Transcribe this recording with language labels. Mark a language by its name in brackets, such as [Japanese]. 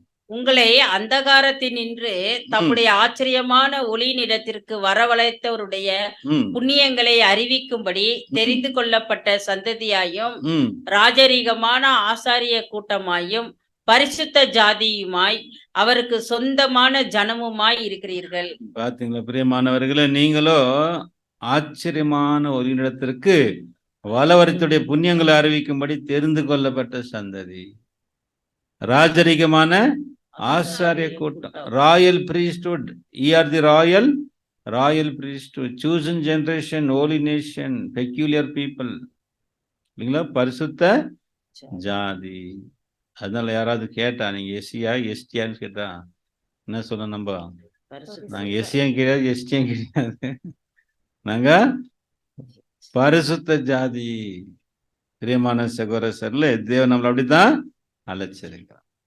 [Tamil] உங்களை அந்தகாரத்தினின்று தம்முடைய ஆச்சரியமான ஒளியினிடத்திற்கு வரவழைத்தவருடைய புண்ணியங்களை அறிவிக்கும்படி தெரிந்து கொள்ளப்பட்ட சந்ததியாயும் ராஜரீகமான ஆசாரிய கூட்டமாயும் பரிசுத்த ஜாதியுமாய் அவருக்கு சொந்தமான ஜனமுமாய் இருக்கிறீர்கள். பாத்தீங்களா பிரியமானவர்களே? நீங்களோ ஆச்சரியமான ஒளியினிடத்திற்கு வளவரத்துடைய புண்ணியங்களை அறிவிக்கும்படி தெரிந்து கொள்ளப்பட்ட சந்ததி, ராஜரிகமான ஆசாரிய கூட்டம், Royal [English] priesthood. You are the royal priesthood, chosen generation, holy nation, peculiar people. [Tamil] இல்லைங்களா? பரிசுத்த ஜாதி. அதனால யாராவது கேட்டா நீங்க எஸ்சியா எஸ்டியான்னு கேட்டா என்ன சொல்ல? நாங்க எஸ்சியும் கிடையாது, எஸ்டியும் கிடையாது, நாங்க பரிசுத்த ஜாதி. பிரியமான சகோதரர்களே, தேவன் நம்மள அப்படித்தான் அழைச்சிருக்கிறார்.